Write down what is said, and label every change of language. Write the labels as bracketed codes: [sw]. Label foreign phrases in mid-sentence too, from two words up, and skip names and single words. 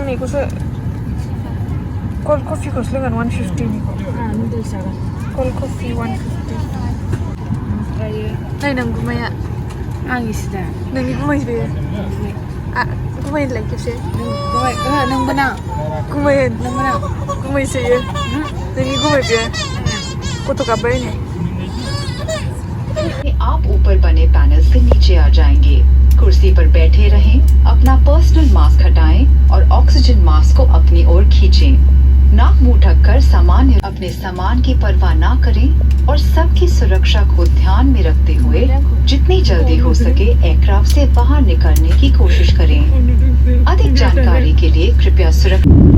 [brx] बेखौसो कल्ड कफिखौसो लोंगोन 150निखौ [en] cold coffee [brx] 150 ओमफ्राय नों गुमाया आं इसे दा नोंनि गुमै बेयो गुमायलाय खेबसे नोंबो ना गुमैसोयो नोंनि गुमै बेयो गथ' गाब्बाय नै [hi] आप ऊपर बने पैनल से नीचे आ जाएंगे कुर्सी पर बैठे रहें अपना [en] personal mask [hi] हटाएं और [en] oxygen mask [hi] को अपनी ओर खींचें नाक मुंह ढककर अपने सामान की परवाह ना करें और सबकी सुरक्षा को ध्यान में रखते हुए जितनी जल्दी हो सके एयरक्राफ्ट से बाहर निकलने की कोशिश करें अधिक जानकारी के लिए कृपया सुरक्षा